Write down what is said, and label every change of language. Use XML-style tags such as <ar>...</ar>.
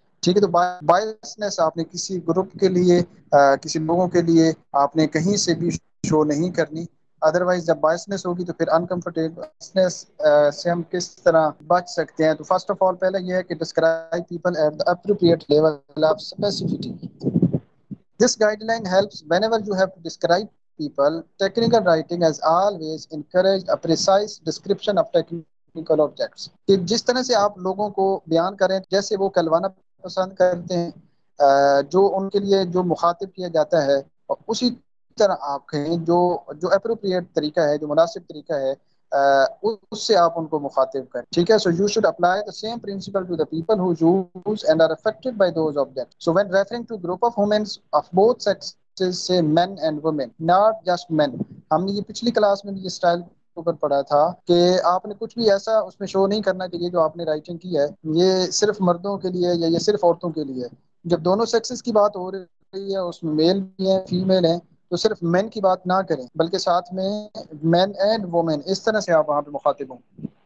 <ur>ٹھیک ہے، تو بائسنس آپ نے کسی گروپ کے لیے، کسی لوگوں کے لیے آپ نے کہیں سے بھی شو نہیں کرنی. ادروائز جب بائسنس ہوگی تو پھر انکمفرٹیبلنس سے ہم کس طرح بچ سکتے ہیں؟ تو</ur> <en>first of all</en> <ur>پہلے یہ ہے کہ</ur> <en>Describe people at the appropriate level of specificity. This guideline helps whenever you have to describe people. Technical writing has always encouraged a precise description of technical objects.</en> <ur>کہ جس طرح سے آپ لوگوں کو بیان کریں جیسے وہ کہلوانا پسند کرتے ہیں، جو ان کے لیے جو مخاطب کیا جاتا ہے، اور اسی طرح آپ کہیں جو اپروپریٹ طریقہ ہے، جو مناسب طریقہ ہے، اس سے آپ ان کو مخاطب کریں. ٹھیک ہے،</ur> <en>So you should apply the same principle to the people who use and are affected by those objects. So when referring to group of humans of both sexes, say men and women, not just men.</en> <ur>ہم نے یہ پچھلی class میں بھی یہ style اوپر پڑھا تھا کہ آپ نے کچھ بھی ایسا اس میں شو نہیں کرنا کہ یہ جو آپ نے رائٹنگ کی ہے یہ صرف مردوں کے لیے یا یہ صرف عورتوں کے لیے. جب دونوں سیکسز کی بات ہو رہی ہے، اس میں میل بھی ہیں فیمیل ہیں، تو صرف مین کی بات نہ کریں بلکہ ساتھ میں مین اینڈ وومین اس طرح سے آپ وہاں پہ مخاطب ہوں.</ur>